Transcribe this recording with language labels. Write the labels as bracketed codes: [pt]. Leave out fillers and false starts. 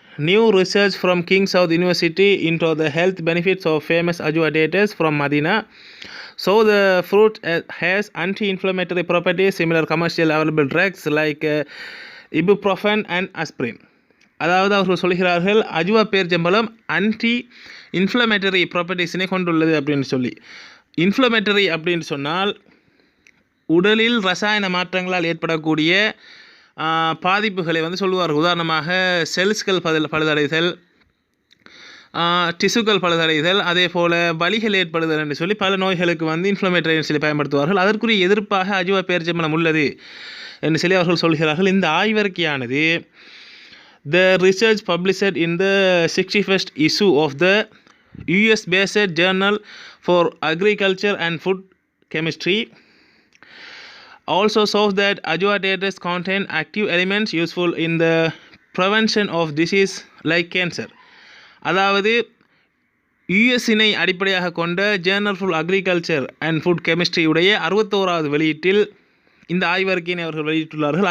[en] New research from King Saud University into the health benefits of famous ajwa dates from Medina. So the fruit has anti-inflammatory properties similar commercial available drugs like ibuprofen and aspirin. [ta] அதாவது அவர்கள் சொல்கிறார்கள் அஜ்வா பேரிச்சம்பழம் anti inflammatory ப்ராப்பர்ட்டிஸினை கொண்டுள்ளது அப்படின்னு சொல்லி. Inflammatory அப்படின்னு சொன்னால் உடலில் ரசாயன மாற்றங்களால் ஏற்படக்கூடிய பாதிப்புகளை வந்து சொல்லுவார்கள். உதாரணமாக செல்ஸ்கள் பழுதடைதல், டிசுக்கள் பழுதடைதல், அதே போல் வலிகள் ஏற்படுதல் என்று சொல்லி பல நோய்களுக்கு வந்து இன்ஃப்ளமேட்டரி சொல்லி பயன்படுத்துவார்கள். அதற்குரிய எதிர்ப்பாக அஜுவா பேரிச்சம்பழம் உள்ளது என்று சொல்லி அவர்கள் சொல்கிறார்கள். இந்த ஆய்வறிக்கையானது [en] the research published in the 61st issue of the US-based Journal for Agriculture and Food Chemistry also shows that ajuatators contain active elements useful in the prevention of disease like cancer. [ta] அதாவது யுஎஸ்இனை அடிப்படையாக கொண்ட Journal for agriculture and food chemistry உடைய 61வது வெளியீட்டில் இந்த ஆய்வறிக்கையினை அவர்கள் வெளியிட்டுள்ளார்கள்.